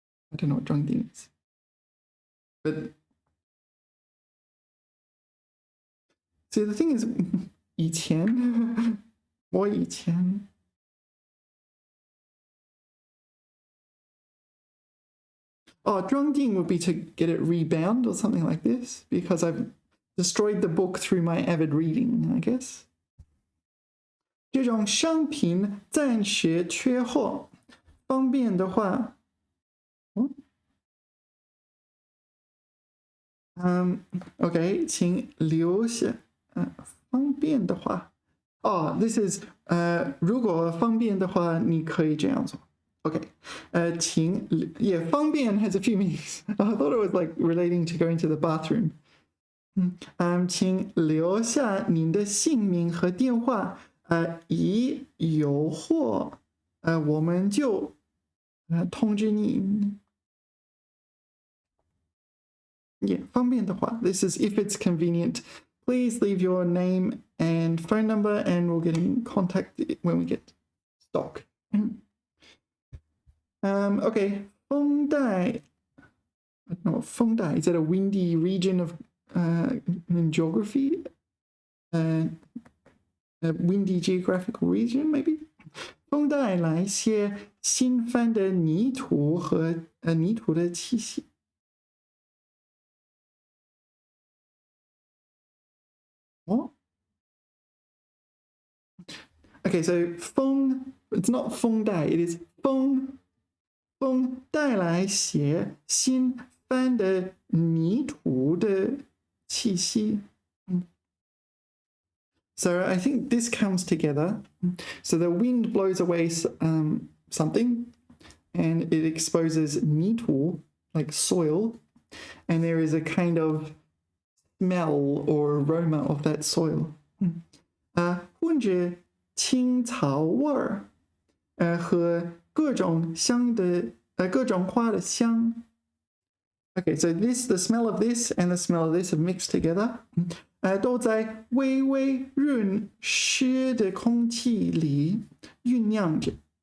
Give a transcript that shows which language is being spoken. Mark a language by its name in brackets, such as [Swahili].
[English] I don't know what 装订 is. But see, the thing is, [Chinese] 以前我以前 [English] Oh, 装订 would be to get it rebound or something like this, because I've destroyed the book through my avid reading, I guess. [Chinese] 这种商品暂时缺货，方便的话，OK， 请留下。方便的话， [English] this is [Chinese] 如果方便的话，你可以这样做。 [English] Okay, 请 yeah, 方便 has a few meanings. I thought it was like relating to going to the bathroom. [Chinese] 请留下您的姓名和电话，一有货，我们就通知您。 [English] Yeah, [Chinese] 方便的话, [English] this is if it's convenient. Please leave your name and phone number, and we'll get in contact when we get stock. Okay, 风带 I don't know, 风带 is that a windy region of in geography? A windy geographical region, maybe? [Chinese] 风带来些新翻的泥土和泥土的气息。 [English] What? Okay, so [Chinese] 风 [English] it's not [Chinese] 风带 [English] it is [Chinese] 风带来些新翻的泥土的气息。 [English] So I think this comes together. So the wind blows away something, and it exposes 泥土, like soil, and there is a kind of smell or aroma of that soil. [Chinese] 混着青草味儿，和各种香的各种花的香。 [English] Okay, so the smell of this and the smell of this have mixed together. [Chinese] 都在微微润湿的空气里酝酿着。